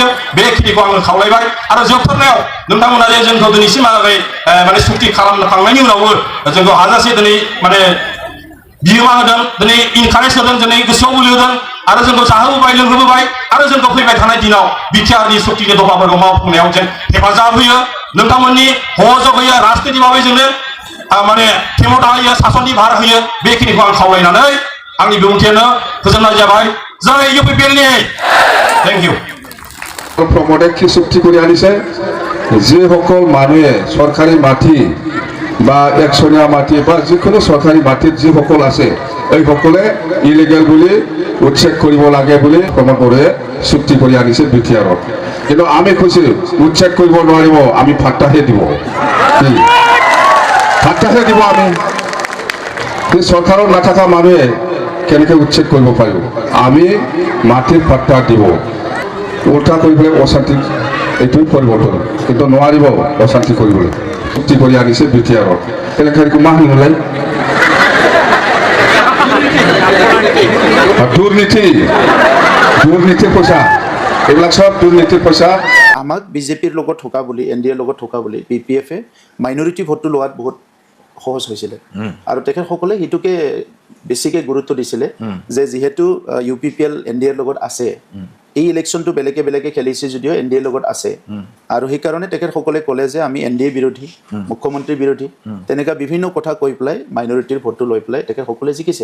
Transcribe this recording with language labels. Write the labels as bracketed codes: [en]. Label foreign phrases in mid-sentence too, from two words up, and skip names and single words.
[brx] बेखिनिखौ आङो खावलायबाय आरो जोबथारनायाव नोंथांमोना जे जोंखौ दिनैसिमहालागै माने सुक्ति खालामखांनायनि उनावबो जोंखौ हाजासे दिनै माने बिहोमा होदों दिनै इनकारेज होदों दिनै गोसोआव बोलो होदों आरो जोंखौ जाहोबोबाय लोंहोबोबाय आरो जोंखौ फैबाय थानाय दिनाव बिटिआरनि सक्तिनि दफाफोरखौ मावफुंनायाव जेन हेफाजाब होयो नोंथांमोननि सहयोग होयो राजनिति भाबै जोंनो माने खेमथा होयो सासननि भार होयो बेखिनिखौ आं खावलायनानै आंनि बिबुंथियानो फोजोबनाय जाबाय जय इउपिपिएलनि [en] thank you [as] प्रमोदे কি চুক্তি কৰি আনিছে যিসকল মানুহে সরকারি মাটি বা একশনীয়া মাটি বা যিকোনো সরকারি মাটিত যিসকল আছে এই সকলে ইলিগেল বুলি উচ্ছেদ কৰিব লাগে বুলি প্ৰমোদ বড়োৱে চুক্তি কৰি আনিছে বিটিআৰত কিন্তু আমি কৈছো উচ্ছেদ কৰিব নোৱাৰিব আমি ফাটাহে দিব আমি সরকারত নাথাকা মানুহে কেনেকৈ উচ্ছেদ কৰিব পাৰিব আমি মাটিৰ পাট্টা দিব উল্টা কৰিবলৈ অশান্তি এইটোই পৰিৱৰ্তন কিন্তু নোৱাৰিব অশান্তি কৰিবলৈ চুক্তি কৰি আনিছে বিটিআৰত কেলেংকাৰিকে [brx] मा होनोमोनलाय [bn] দুর্নীতির পয়সা এগুলা সব দুর্নীতির পয়সা [as] আমাক বিজেপিৰ লগত থকা বুলি এনডিএৰ লগত থকা বুলি বিপিএফে মাইনৰিটি ভোটটো লোৱাত বহুত সহজ হৈছিলে আৰু তেখেতসকলে সেইটোকে বেছিকৈ গুৰুত্ব দিছিলে যে যিহেতু ইউপিপিএল এনডিএৰ লগত আছে এই ইলেকশ্যনটো বেলেগে বেলেগে খেলিছে যদিও এনডিএৰ লগত আছে আৰু সেইকাৰণে তেখেতসকলে ক'লে যে আমি এনডিএ বিৰোধী মুখ্যমন্ত্ৰী বিৰোধী তেনেকুৱা বিভিন্ন কথা কৈ পেলাই মাইনৰিটিৰ ভোটটো লৈ পেলাই তেখেতসকলে জিকিছে